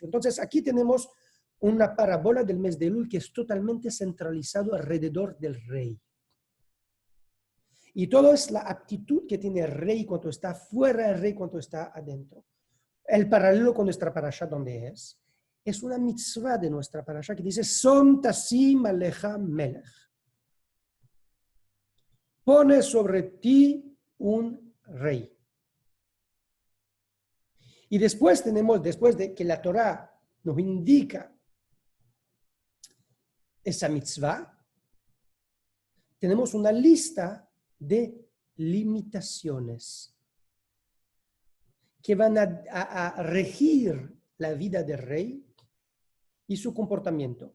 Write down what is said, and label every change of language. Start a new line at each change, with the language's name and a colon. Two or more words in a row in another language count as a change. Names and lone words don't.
Spanish: Entonces aquí tenemos una parábola del mes de Elul que es totalmente centralizado alrededor del rey. Y todo es la actitud que tiene el rey cuando está fuera, el rey cuando está adentro. El paralelo con nuestra parasha, ¿dónde es una mitzvah de nuestra parasha que dice
Hebrew: שום תשים עליך מלך.
Spanish: Pone sobre ti un rey. Y después de que la Torá nos indica esa mitzvah, tenemos una lista de limitaciones que van a regir la vida del rey y su comportamiento.